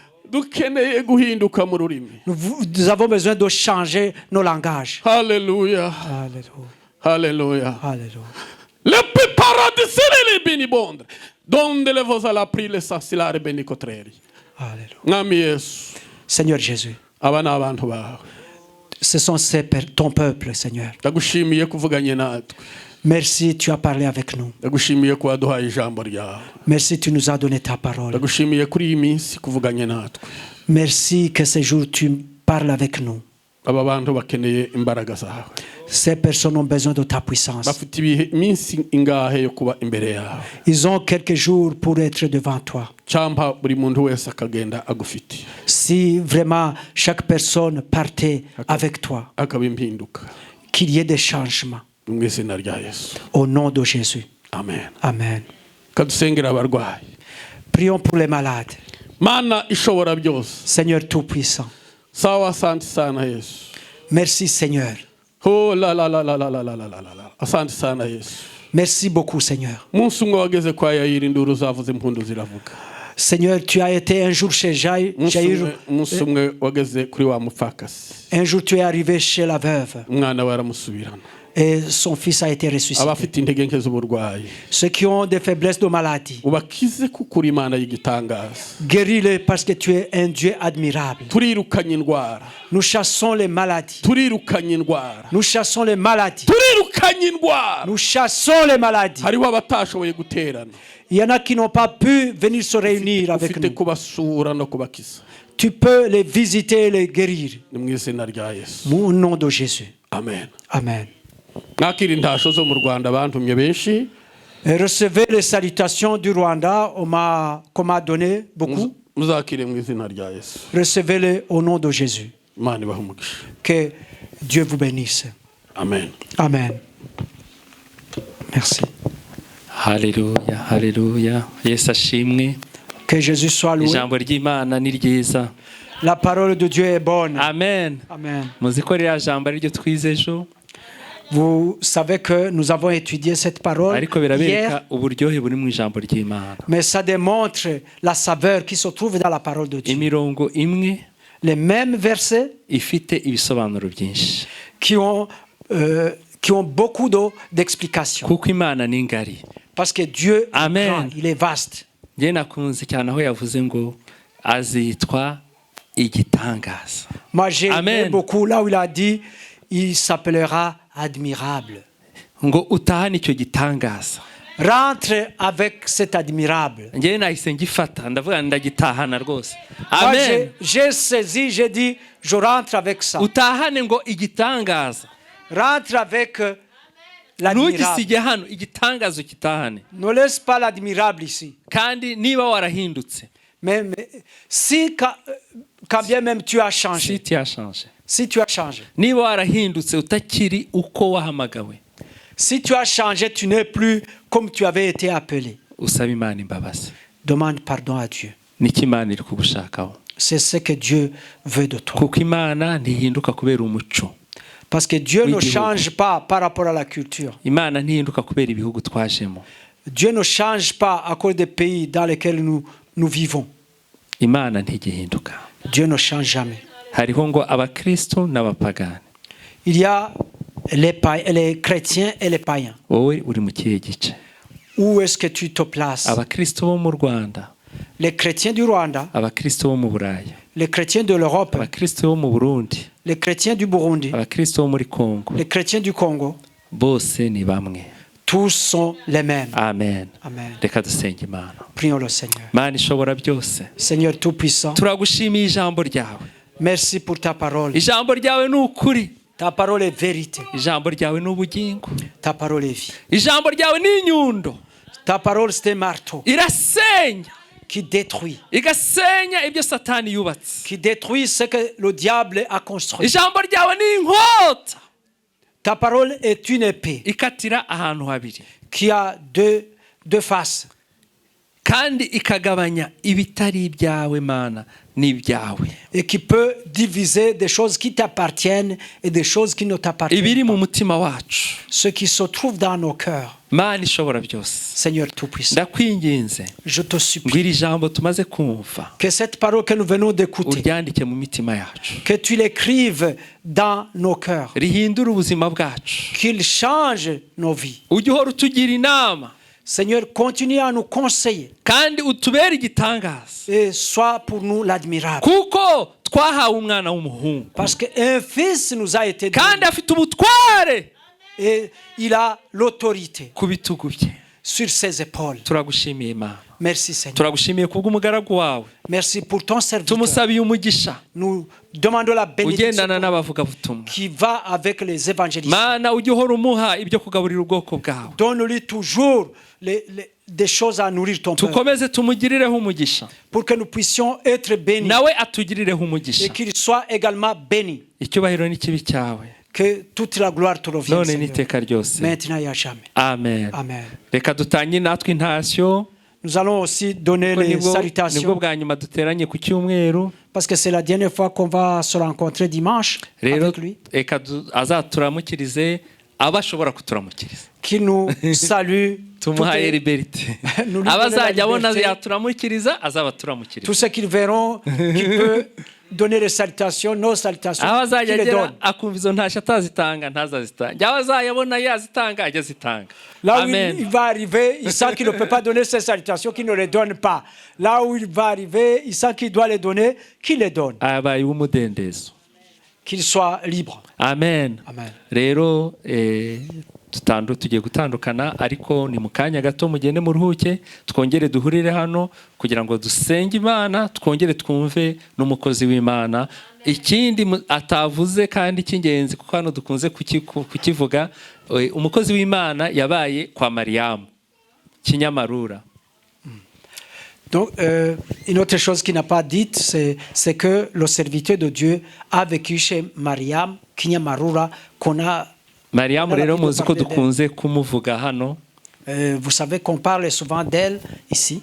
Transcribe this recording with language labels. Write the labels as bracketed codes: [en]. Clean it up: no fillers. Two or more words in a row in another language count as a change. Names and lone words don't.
[rw] Dukeneye guhinduka mu rurimi. [fr] Nous avons besoin de changer nos langages. Hallelujah. Alléluia. Hallelujah. Alléluia. Le più paradisere le beni bondre. Donde le vos alla aprire sensilare beni cotreri. Alléluia. [rw] Mwami Yesu. [fr] Seigneur Jésus, [rw] aba ni abantu bawe. [fr] Ce sont ton peuple, Seigneur. [rw] Ndagushimiye kuvuganye natwe. [fr] Merci, tu as parlé avec nous. [rw] Ndagushimiye ko waduhaye ijambo ryawe. [fr] Merci, tu nous as donné ta parole. [rw] Ndagushimiye kuri iyi minsi kuvuganye natwe. [fr] Merci que ce jour tu parles avec nous. [rw] Aba bantu bakeneye imbaraga zawe. [fr] Ces personnes ont besoin de ta puissance. [rw] Bafite iminsi ingahe yo kuba imbere yawe. [fr] Ils ont quelques jours pour être devant toi. [rw] Cyampa buri muntu wese akagenda agufitiye. [fr] Si vraiment chaque personne partait avec toi, [rw] akaba impinduka. [fr] qu'il y ait des changements. [rw] Mu izina rya Yesu. [fr] Au nom de Jésus. Amen. Amen. [rw] Kadusengera abarwayi. [fr] Prions pour les malades. [rw] Mana ishobora byose. [fr] Seigneur Tout-Puissant. [sw] Sawa, asante sana Yesu. [fr] Merci Seigneur. Oh la la la la la la la la la la. [sw] Asante sana Yesu. [fr] Merci beaucoup Seigneur. [rw] Umunsi umwe wageze kwa Yayiri induru zavuze impundu ziravuga. [fr] Seigneur, tu as été un jour chez Jair. [rw] Umunsi umwe wageze kuri wa mupfakasi. [fr] Un jour tu es arrivé chez la veuve. [rw] Umwana we aramusubirana. [fr] Et son fils a été ressuscité. [rw] Abafite intege nke z'uburwayi. [fr] Ceux qui ont des faiblesses de maladie. [rw] Ubakize kuko uri Imana y'igitangaza. [fr] Guéris-les parce que tu es un Dieu admirable. [rw] Turirukanye indwara. [fr] Nous chassons les maladies. [rw] Turirukanye indwara. [fr] Nous chassons les maladies. [rw] Turirukanye indwara. [fr] Nous chassons les maladies. [rw] Hariho abatashoboye guterana. [fr] Il y en a qui n'ont pas pu venir se réunir avec [rw] Ufite [fr] nous. [rw] kubasura no kubakiza. [fr] Tu peux les visiter et les guérir. [rw] Ni mu izina rya Yesu. [fr] Au nom de Jésus. Amen. Amen. [rw] Mwakira intasho zo mu Rwanda bantumye benshi. [fr] Et recevez les salutations du Rwanda. On m'a donné beaucoup. [rw] Muzakire mu izina rya Yesu. [fr] Recevez-les au nom de Jésus. [rw] Imana ibahe umugisha. [fr] Que Dieu vous bénisse. Amen. Amen. Merci. [rw] Haleluya, haleluya. Yesu ashimwe. [fr] Que Jésus soit loué. [rw] Ijambo ry'Imana ni ryiza. [fr] La parole de Dieu est bonne. Amen. Amen. [rw] Muzi ko ririya jambo ari ryo twize ejo. [fr] Vous savez que nous avons étudié cette parole [rw] Ariko [fr] hier, [rw] birabereka uburyohe buri mu ijambo ry'Imana. [fr] mais ça démontre la saveur qui se trouve dans la parole de Dieu. [rw] Imirongo imwe [fr] Les mêmes versets [rw] ifite ibisobanuro byinshi. [fr] qui ont beaucoup d'explications. [rw] Kuko Imana ni ngari. [fr] Parce que Dieu est Amen. grand, il est vaste. [rw] Njye nakunze cyane aho yavuze ngo azitwa igitangaza. [fr] Moi, j'ai aimé Amen. beaucoup là où il a dit il s'appellera admirable. [rw] Ngo utahane icyo gitangaza. [fr] Rentre avec cet admirable. [rw] Njye nahise ngifata ndavuga ndagitahana rwose. [fr] Moi, Amen. j'ai saisi, j'ai dit je rentre avec ça. [rw] Utahane ngo igitangaza. [fr] Rentre avec l'admirable. [rw] Ntugisige hano igitangazo kitahane. [fr] Ne laisse pas l'admirable ici. [rw] Kandi niba warahindutse. [fr] Mais si quand bien même tu as changé. Si tu as changé. Si tu as changé. [rw] Niba warahindutse utakiri uko wahamagawe. [fr] Si tu as changé, tu n'es plus comme tu avais été appelé. [rw] Usaba Imana imbabazi. [fr] Demande pardon à Dieu. [rw] Niki Imana iri kugushakaho. [fr] C'est ce que Dieu veut de toi. [rw] Kuko Imana ntihinduka kubera umuco. [fr] Parce que Dieu Oui, ne Dieu. change pas par rapport à la culture. [rw] Imana ntihinduka kubera ibihugu twajemo. [fr] Dieu ne change pas à cause des pays dans lesquels nous vivons. [rw] Imana ntigihinduka. [fr] Dieu ne change jamais. [rw] Hariho ngo abakristo n'abapagani. [fr] Il y a les chrétiens et les païens. [rw] Wowe uri mu kihe gice? [fr] Où est-ce que tu te places? [rw] Abakristo bo mu Rwanda, [fr] Les chrétiens du Rwanda, [rw] abakristo bo mu Buraya, [fr] les chrétiens de l'Europe, [rw] abakristo bo mu Burundi, [fr] les chrétiens du Burundi, [rw] abakristo bo muri Kongo, [fr] les chrétiens du Congo, [rw] bose ni bamwe. [fr] tous sont les mêmes. Amen. Amen. [rw] Reka dusenge Imana. [fr] Prions le Seigneur. [rw] Mana ishobora byose. [fr] Seigneur Tout-Puissant, [rw] Turagushimiye ijambo ryawe. [fr] merci pour ta parole. [rw] Ijambo ryawe ni ukuri. [fr] Ta parole est vérité. [rw] Ijambo ryawe ni ubugingo. [fr] Ta parole est vie. [rw] Ijambo ryawe ni inyundo. [fr] Ta parole, c'est un marteau [rw] Irasenya. [fr] qui détruit. [rw] Igasenya ibyo Satani yubatse. [fr] Qui détruit ce que le diable a construit. [rw] Ijambo ryawe ni inkota. [fr] Ta parole est une épée [rw] Ikatira ahantu habiri. [fr] qui a deux faces. [rw] Kandi ikagabanya ibitari ibyawe Mana n'ibyawe. [fr] Et qui peut diviser des choses qui t'appartiennent et des choses qui ne t'appartiennent [rw] Ibiri [fr] pas. [rw] mu mutima wacu. [fr] Ce qui se trouve dans nos cœurs. [rw] Mana ishobora byose. [fr] Seigneur Tout-Puissant, [rw] Ndakwinginze [fr] je te supplie [rw] ngo iri jambo tumaze kumva [fr] que cette parole que nous venons d'écouter, [rw] uryandike mu mitima yacu. [fr] que tu l'écrives dans nos cœurs, [rw] Rihindura ubuzima bwacu. [fr] qu'il change nos vies. [rw] Ujye uhora utugira inama [fr] Seigneur, continue à nous conseiller [rw] kandi utubere igitangaza. [fr] et sois pour nous l'admirable. [rw] Kuko twahawe umwana w'umuhungu [fr] Parce qu'un fils nous a été [rw] kandi [fr] donné. [rw] afite ubutware [fr] Et il a l'autorité [rw] ku bitugu bye. [fr] sur ses épaules. [rw] Turagushimiye Imana, [fr] Merci Seigneur. [rw] turagushimiye kubw'umugaragu wawe, [fr] Merci pour ton serviteur. [rw] tumusabiye umugisha [fr] Nous demandons la bénédiction [rw] ugendana n'abavugabutumwa. [fr] qui va avec les évangélistes. [rw] Mana ujye uhora umuha ibyo kugaburira ubwoko bwawe, [fr] Donne-lui toujours des choses à nourrir ton peuple. [rw] tukomeze tumugirireho umugisha, [fr] Pour que nous puissions être bénis. [rw] nawe atugirireho [fr] Et [rw] umugisha. [fr] qu'il soit également béni. [rw] Icyubahiro n'ikibi cyawe [fr] Que toute la gloire te revienne, [rw] none [fr] Seigneur. [rw] n'iteka ryose. [fr] Maintenant et à jamais. Amen. Amen. [rw] Reka dutangire natwe intashyo, [fr] Nous allons aussi donner [rw] kuko [fr] les [rw] nibwo [fr] salutations. [rw] bwa nyuma duteranye ku cyumweru. [fr] Parce que c'est la dernière fois qu'on va se rencontrer dimanche [rw] Rero [fr] avec lui. [rw] reka azaturamukirize abo ashobora kuturamukiriza, [fr] Qui nous salue. [rw] tumuhaye liberite. [fr] Nous lui donnons la [rw] Abazajya abona [fr] liberté. [rw] yaturamukiriza azabaturamukiriza, [fr] Tous ceux qui verront, qui peut donner les salutations, nos salutations, [rw] aho [fr] qui [rw] azajya [fr] les [rw] agera [fr] donne. [rw] akumva izo ntashyo atazitanga ntazazitanga, aho azayabona yazitanga ajya azitanga. [fr] Là où Amen. il va arriver, il sent qu'il ne peut pas donner ses salutations, qu'il ne les donne pas. Là où il va arriver, il sent qu'il doit les donner, qu'il les donne. [rw] abaye umudendezo. [fr] Qu'il soit libre. Amen. Amen. [rw] Rero tugiye gutandukana, ariko ni mu kanya gato mugende muruhuke, twongere duhurire hano kugira ngo dusenge Imana, twongere twumve n'umukozi w'Imana. Ikindi atavuze kandi cy'ingenzi, kuko hano dukunze kukivuga, umukozi w'Imana yabaye kwa Mariamu Kinyamarura. [fr] Donc, une autre chose qu'il n'a pas dite, c'est que le serviteur de Dieu a vécu chez Mariam Kinyamarura, qu'on a. [rw] Mariamu rero muzi ko dukunze kumuvuga hano. [fr] Vous savez qu'on parle souvent d'elle ici.